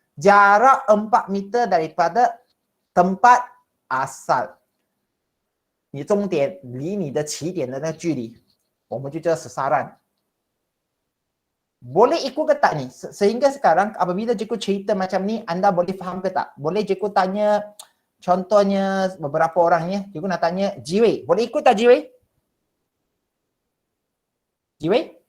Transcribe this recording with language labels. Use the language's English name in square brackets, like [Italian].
[Malay] Jarak 4 meter daripada tempat asal. [Chinese] 你终点离你的起点的那个距离，我们就叫sasaran. [Malay] Boleh ikut ke tak ni? Sehingga sekarang apabila cikgu cerita macam ni, anda boleh faham ke tak? Boleh cikgu tanya, contohnya beberapa orang ni, cikgu nak tanya, Jiwei, boleh ikut tak Jiwei? Jiwei?